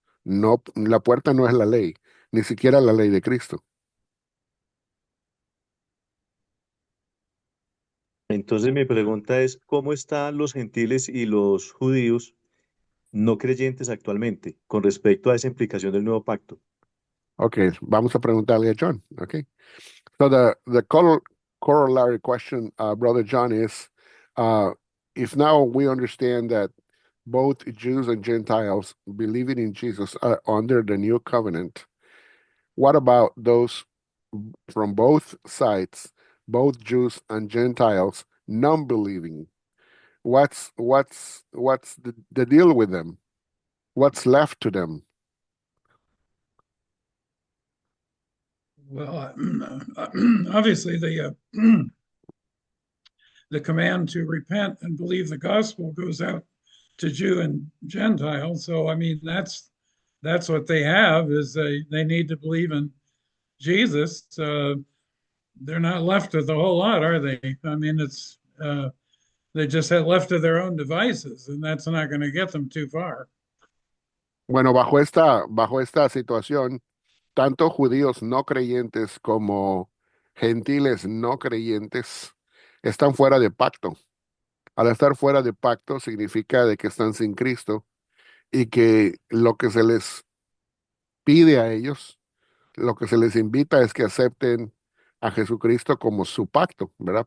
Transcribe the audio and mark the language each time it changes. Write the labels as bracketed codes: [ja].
[es] No, la puerta no es la ley, ni siquiera la ley de Cristo. Entonces mi pregunta es, ¿cómo están los gentiles y los judíos no creyentes actualmente con respecto a esa implicación del nuevo pacto? Ok, vamos a preguntarle a John. Ok. [en] So the corollary question, Brother John, is uh, if now we understand that both Jews and Gentiles believing in Jesus are under the new covenant, what about those from both sides, both Jews and Gentiles, non-believing? What's the deal with them? What's left to them? Well, obviously the command to repent and believe the gospel goes out to Jew and Gentile. So I mean that's what they have is they need to believe in Jesus. They're not left with a whole lot, are they? I mean, they just had left to their own devices, and that's not going to get them too far. [es] Bueno, bajo esta situación, tanto judíos no creyentes como gentiles no creyentes están fuera de pacto. Al estar fuera de pacto significa de que están sin Cristo y que lo que se les pide a ellos, lo que se les invita es que acepten a Jesucristo como su pacto, ¿verdad?